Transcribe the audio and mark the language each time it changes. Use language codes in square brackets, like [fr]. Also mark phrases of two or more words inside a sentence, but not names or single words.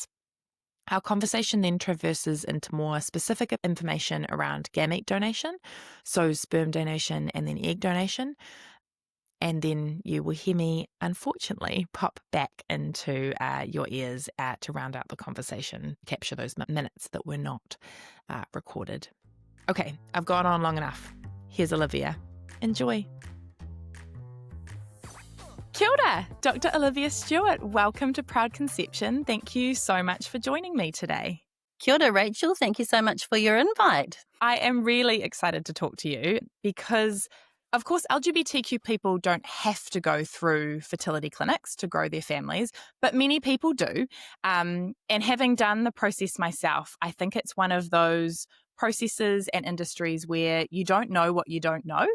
[en] Our conversation then traverses into more specific information around gamete donation, so sperm donation and then egg donation. And then you will hear me, unfortunately, pop back into your ears to round out the conversation, capture those minutes that were not recorded. Okay, I've gone on long enough. Here's Olivia. Enjoy. [mi] Kia ora, Dr. Olivia Stuart. [en] Welcome to Proud Conception. Thank you so much for joining me today. [mi] Kia ora, Rachel. [en] Thank you so much for your invite. I am really excited to talk to you because, of course, LGBTQ people don't have to go through fertility clinics to grow their families, but many people do. And having done the process myself, I think it's one of those processes and industries where you don't know what you don't know.